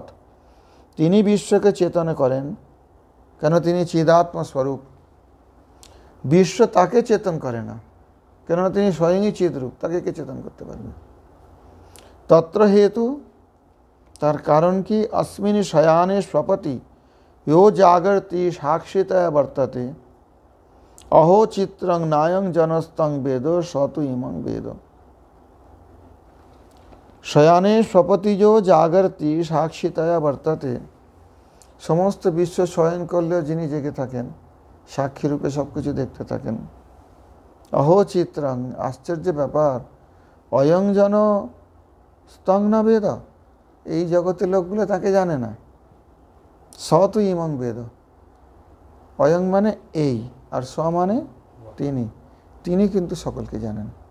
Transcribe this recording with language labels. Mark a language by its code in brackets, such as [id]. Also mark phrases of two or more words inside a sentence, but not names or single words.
[bn] তিনি বিশ্বকে চেতন করেন, কেন তিনি চিদাত্ম স্বরূপ। বিশ্ব তাকে চেতন করে না, কেননা তিনি স্বয়ংই চিদ্রূপ, তাকে কে চেতন করতে পারবে। তত্র হেতু, তার কারণ কি, [sa] अस्मिन् शयाने स्वपति यो जागर्ति साक्षितया वर्तते अहो चित्रं नायं जनस्तं वेदो स तु इमं वेद। शयाने स्वपति जो जागर्ति साक्षितया वर्तते। [bn] সমস্ত বিশ্ব শয়ন করলেও যিনি জেগে থাকেন, সাক্ষী রূপে সব কিছু দেখতে থাকেন। [sa] অহো চিত্রং, [bn] আশ্চর্য ব্যাপার, [sa] অয়ং জন স্তং না বেদ, [bn] এই জগতের লোকগুলো তাকে জানে না। [sa] স তু ইমং বেদ, [bn] অয়ং মানে এই, আর স মানে তিনি, তিনি কিন্তু সকলকে জানেন।